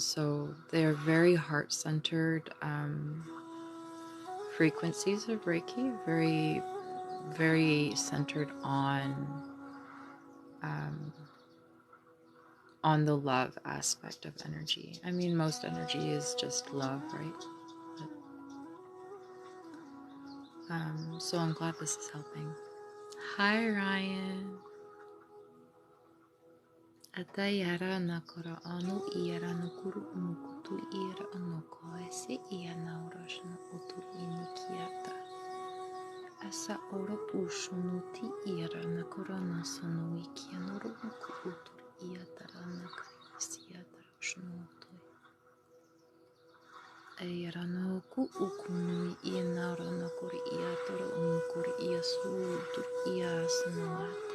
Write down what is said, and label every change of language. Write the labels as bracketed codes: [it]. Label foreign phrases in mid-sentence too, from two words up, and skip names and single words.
[en] So they are very heart-centered frequencies of Reiki, very, very centered on the love aspect of energy. I mean, most energy is just love, right? But, so I'm glad this is helping. Hi, Ryan. Atayara nakora anu iara nukuru umukutu iara anoko ese ia naurashna utu inikiata. Asa ora pushunuti iara nakora nasano ikia noru muku utu iatara nakarisiata shnuto. Ayara no ku ukunu ia naura nakori iatara umukori ia suutu ia sanoate.